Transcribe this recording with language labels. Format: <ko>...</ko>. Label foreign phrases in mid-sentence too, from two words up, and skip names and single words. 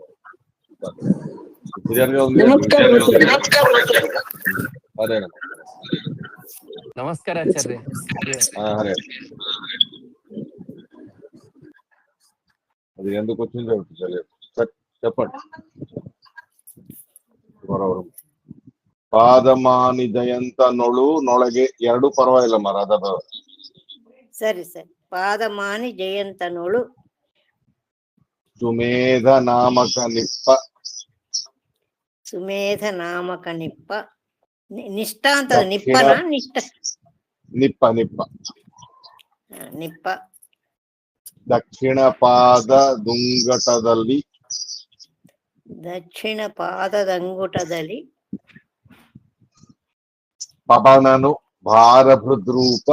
<te>క్లియర్ గా ఉంది. అదేనా, నమస్కారం ఆచార్య. హరే. అది ఎందుకు వచ్చిందో తెలియదు. చెప్పండి.</te> <kn>ಪಾದಮಾನಿ ಜಯಂತ ನೊಳಗೆ ಎರಡು ಪರವಾಗಿಲ್ಲ ಮರದ. ಸರಿ ಸರಿ. ಪಾದಮಾನಿ ಜಯಂತನೋಳು ಸುಮೇಧ ನಾಮಕ ನಿಪ್ಪ. ಸುಮೇಧ ನಾಮಕ ನಿಪ್ಪ. ನಿಷ್ಠ ಅಂತ ನಿಪ್ಪನ ನಿಷ್ಠ. ನಿಪ್ಪ ನಿಪ್ಪ ನಿಪ್ಪ. ದಕ್ಷಿಣ ಪಾದ ದುಂಗಟದಲ್ಲಿ. ದಕ್ಷಿಣ ಪಾದದಂಗುಟದಲ್ಲಿ. ಪವನನು ಭಾರಭೃದ್ರೂಪ.</kn>